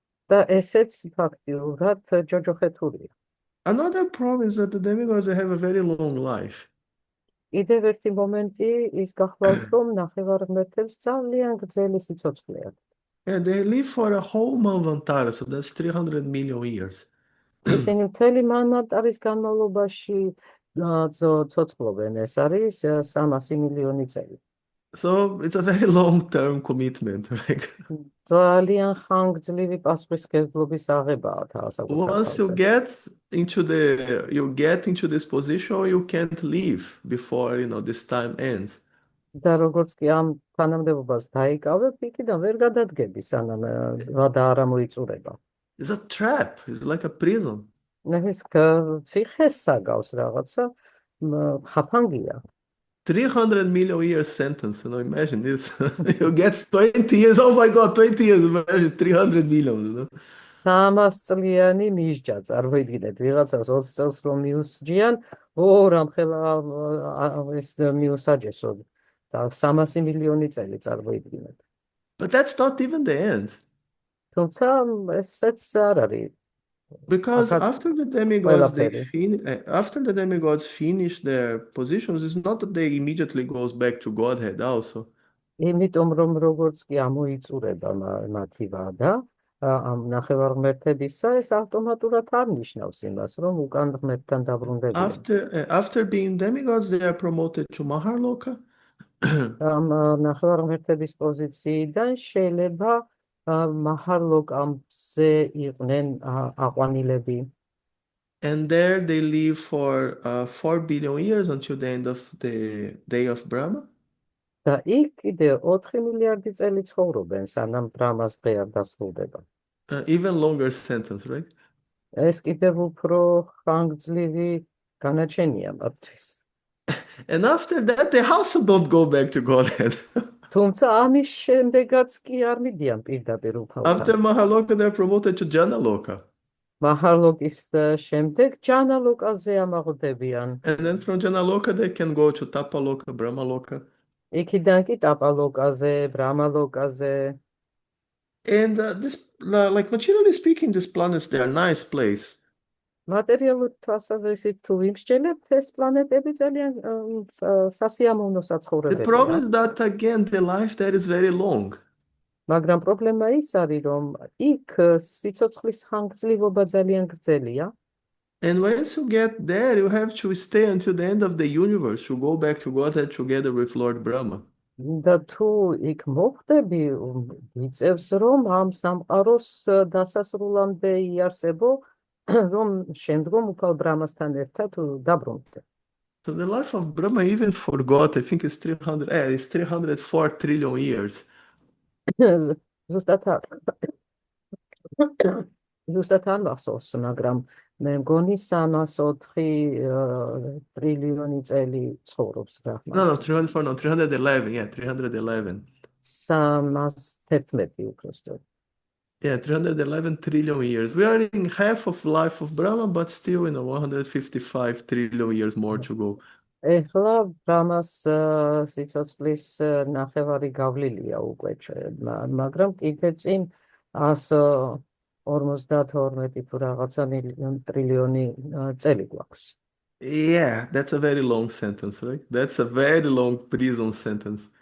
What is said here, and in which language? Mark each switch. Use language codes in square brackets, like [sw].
[ka] და ესეც ფაქტიურად ჯოჯოხეთურია. [en] Another problem is that the demigods have a very long life. [ka] კიდევ ერთი მომენტი ის გახლავთ, რომ ნახევარმეტებს ძალიან გრძელი სიცოცხლე აქვს. [en] Yeah, they live for a whole manvantara, so that's 300 million years. [ka] ისინი მთელი მანვანტარის განმავლობაში ცოცხლობენ, ეს არის 300 მილიონი წელი. [en] So it's a very long-term commitment, right? [ka] ძალიან ხანგრძლივი პასუხისმგებლობის აღებაა თავსაკუთარ [en] Once you get into this position, you can't leave before this time ends. [ka] და როგორც კი ამ თანამდებობას დაიკავებ, იქიდან ვერ გადადგები, სანამ ვადა არ მოიწურება. [en] It's a trap. It's like a prison. [ka] ეს ციხეს საგავს რაღაცა ხაფანგია. [en] 300 million years sentence, imagine this. You get 20 years, oh my God, 20 years, imagine 300 million. [ka] 300 წლიანი მისჯა, წარმოიდგინეთ, ვიღაცას 20 წელს რომ მიუსჯიან, რამხელა ეს მიუსაჯესო და 300 მილიონი წელი წარმოიდგინეთ. [en] But that's not even the end. [ka] თუმცა ესეც არ არის. [en] Because after the demigods finish their positions, it's not that they immediately goes back to Godhead also. [ka] იმიტომ რომ როგორც კი ამოიწურება მათი ვადა, ამ ნახევარმეტებისა, ეს ავტომატურად არ ნიშნავს იმას, რომ უკან ღმერთთან დაბრუნდებიან. [en] After being demigods, they are promoted to Maharloka. [ka] ამ ნახევარმეტების პოზიციიდან შეიძლება მაჰარლოკამზე იყვნენ აყვანილები. [en] And there they live for 4 billion years until the end of the day of Brahma. [ka] და იქ კიდე 4 მილიარდი წელი ცხოვრობენ, სანამ ბრამას დღე არ დასრულდება. [en] Even longer sentence, right? [ka] ეს კიდევ უფრო ხანგრძლივი განაჩენია მათთვის. [en] And after that, they also don't go back to Godhead. [ka] თუმცა ამის შემდეგაც კი არ მიდიან პირდაპირ უფალთან. [en] After Mahaloka, they're promoted to Janaloka. [ka] მაჰარლოკის შემდეგ ჯანალოკაზე ამაღლდებიან. [en] And then from Janaloka, they can go to Tapaloka, Brahmaloka. [ka] იქიდან კი ტაპალოკაზე, ბრამალოკაზე. [en] And this, like materially speaking, these planets, they are nice place. [ka] მატერიალური თვალსაზრისით თუ ვიმსჯელებთ, ეს პლანეტები ძალიან სასიამოვნო [en] The [ka] საცხოვრებელია. [en] problem is that again the life there is very long. [ka] მაგრამ პრობლემა ის არის, რომ იქ სიცოცხლის ხანგრძლივობა ძალიან გრძელია. [en] And once you get there, you have to stay until the end of the universe to go back to Godhead together with Lord Brahma. [ka] და თუ იქ მოხვდები, იწევს რომ ამ სამყაროს დასასრულამდე იარსებო, რომ შემდგომ უფალ ბრამასთან ერთად დაბრუნდე. [en] So the life of Brahma even forgot, I think it's 304 trillion years. [ka] ზუსტად არ მახსოვს, მაგრამ მე მგონი 304 ტრილიონი წელი ცხოვრობს ბრაჰმა. [en] No, 304, no, 311, yeah, 311. [ka] 311 უბრალოდ. [en] Yeah, 311 trillion years. We are in half of life of Brahma, but still, 155 trillion years more to go. [ka] ეხლა ბრამას სიცოცხლის ნახევარი გავლილია უკვე, მაგრამ კიდე წინ 152 თუ რაღაცა ტრილიონი წელი გვაქვს. [en] Yeah, that's a very long sentence, right? That's a very long prison sentence.